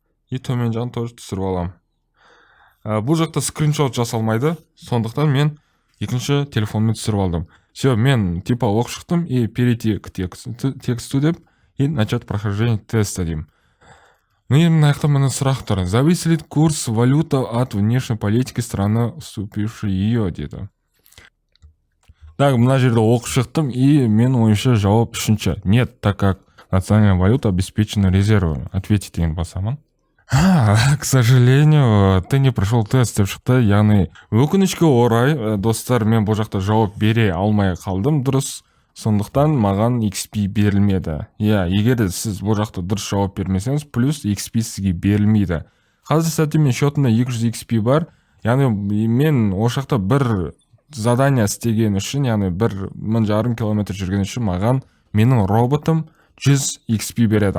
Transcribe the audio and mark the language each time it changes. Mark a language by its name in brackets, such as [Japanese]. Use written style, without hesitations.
[Kazakh] И төмен жағын тоже түсіріп алам. Бұл жақта скриншот жасалмайды, сондықтан мен екінші телефонмен түсіріп алдым. [Russian] Все, мен типа [Kazakh] оқып шықтым [Russian] и перейти к тексту деп, и начать прохождение теста [Kazakh] деймін. Мына жақта мына сұрақ тұр. [Russian] Зависит курс валюты от внешней политики страны, вступившей ее, [Kazakh] дейді. Так, мына жерде оқып шықтым, и мен ойымша жауап үшінші. [Russian] Нет, так как национальная валюта обеспечена резервами. Ответить [Kazakh] деген басамын. [Russian] К сожалению, ты не прошел тест [Kazakh] деп шықты. Яғни өкінішке орай, достар, мен бұл жақта жауап бере алмай қалдым дұрыс. Сондықтан маған XP берілмеді. Егер сіз бұл жақта дұрыс жауап бермесеңіз, плюс XP сізге берілмейді. Қазір сәтте мен счетымда 200 XP бар. Яғни мен ол жақта бір задание істеген үшін, яғни 1500 километр жүрген үшін маған менің роботым 100 XP береді.